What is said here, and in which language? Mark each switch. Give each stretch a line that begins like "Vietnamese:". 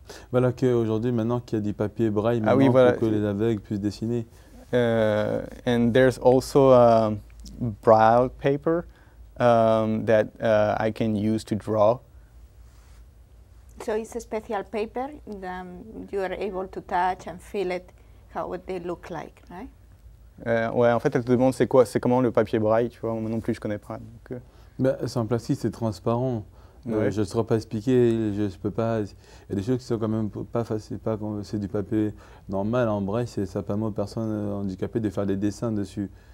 French: Voilà qu'aujourd'hui, maintenant qu'il y a du papier braille, Oui, voilà, pour que les aveugles puissent dessiner.
English: And there's also braille paper that I can use to draw. So it's a special paper that you are able to touch and feel it, how they look like, right?
French: Ouais, en fait, elle te demande c'est comment le papier braille, tu vois. Moi non plus, je connais pas. Donc, c'est en plastique, c'est transparent. Ouais. Je ne saurais pas expliquer, je peux pas. Il y a des choses qui sont quand même pas faciles, pas comme c'est du papier normal en braille, ça permet aux personnes handicapées de faire des dessins dessus.